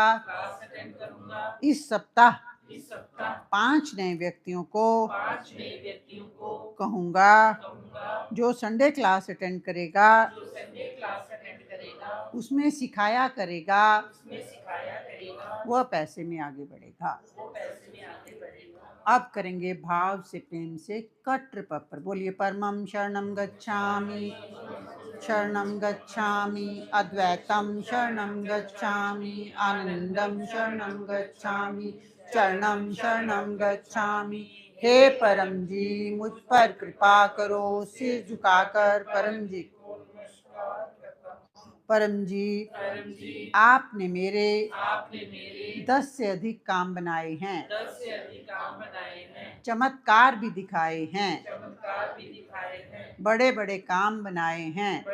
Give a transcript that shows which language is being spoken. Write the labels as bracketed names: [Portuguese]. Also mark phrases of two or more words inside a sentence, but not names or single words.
[Hindi] इस सप्ताह 5 नए व्यक्तियों को कहूंगा जो संडे क्लास अटेंड करेगा उसमें सिखाया करेगा वह पैसे में आगे बढ़ेगा। अब करेंगे भाव से, प्रेम से कट्र पपर। [Pali] बोलिए परमं शरणं गच्छामि, शरणं गच्छामि, अद्वैतम शरणं गच्छामि, आनंदम शरणं गच्छामि, चरणं शरणं गच्छामि। [Hindi] हे परम जी मुझ पर कृपा करो। सिर झुकाकर परम जी को परम जी आपने मेरे 10 से अधिक काम बनाए हैं, चमत्कार भी दिखाए हैं, बड़े बड़े काम बनाए हैं।